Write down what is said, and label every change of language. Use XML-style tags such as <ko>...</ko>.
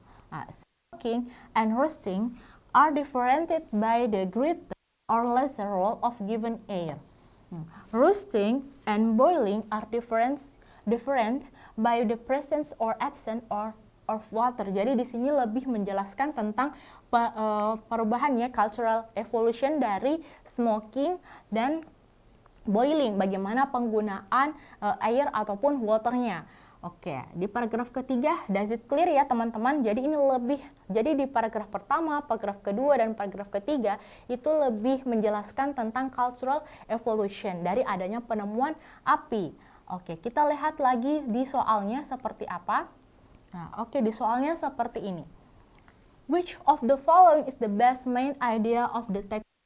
<en>Smoking and roasting are differentiated by the greater or lesser role of given air. Roasting and boiling are different by the presence or absence of water.</en> <id>Jadi di sini lebih menjelaskan tentang perubahannya cultural evolution dari smoking dan boiling, bagaimana penggunaan air ataupun waternya. Di paragraf ketiga,</id> <en>does it clear</en> <id>ya teman-teman? Jadi di paragraf pertama, paragraf kedua, dan paragraf ketiga itu lebih menjelaskan tentang cultural evolution dari adanya penemuan api. Kita lihat lagi di soalnya seperti apa. Di soalnya seperti ini.</id> <en>Which of the following is the best main idea of the text?</en>